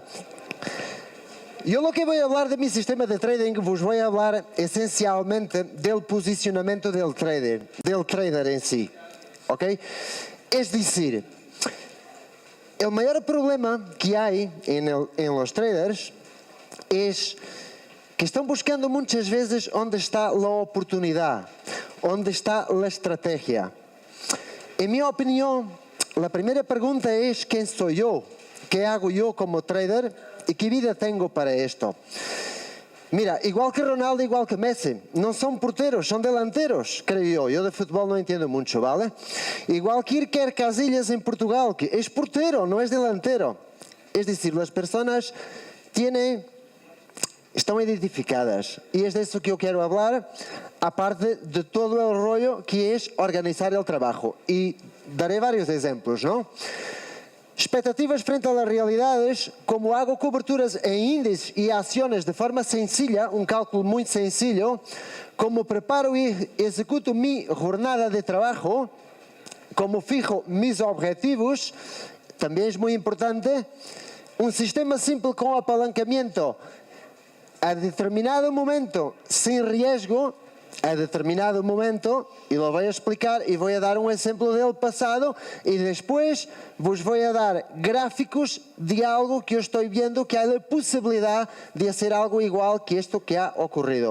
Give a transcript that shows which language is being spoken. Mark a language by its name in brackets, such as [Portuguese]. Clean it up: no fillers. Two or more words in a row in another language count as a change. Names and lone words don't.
[Spanish] Yo lo que voy a hablar de mi sistema de trading, os voy a hablar esencialmente del posicionamiento del trader en sí. ¿Ok? Es decir, el mayor problema que hay en los traders es que [Portuguese] estão buscando muitas vezes onde está a oportunidade, onde está a estratégia. Em minha opinião, a primeira pergunta é quem sou eu, que hago eu como trader e que vida tenho para isto. [Spanish] Mira, igual que [Portuguese] Ronaldo, igual que Messi, não são porteros, são delanteros, creio eu. Eu de futebol não entendo muito, ¿vale? Igual que Iker Casillas em Portugal, que é portero, não é delantero. [Spanish] Es decir, [Portuguese] as pessoas estão identificadas e é disso que eu quero falar, aparte de todo o rollo que é organizar o trabalho. E daré vários exemplos, não? Expectativas frente a las realidades, como hago coberturas em índices e ações de forma sencilla, um cálculo muito sencillo, como preparo [Spanish] e executo mi jornada de trabalho, como fijo mis objetivos, [Portuguese] também é muito importante, um sistema simples com [Spanish] apalancamento a determinado momento, sin riesgo, a determinado momento, y lo voy a explicar y voy a dar un ejemplo del pasado y después vos voy a dar gráficos de algo que yo estoy viendo que hay la posibilidad de hacer algo igual que esto que ha ocurrido.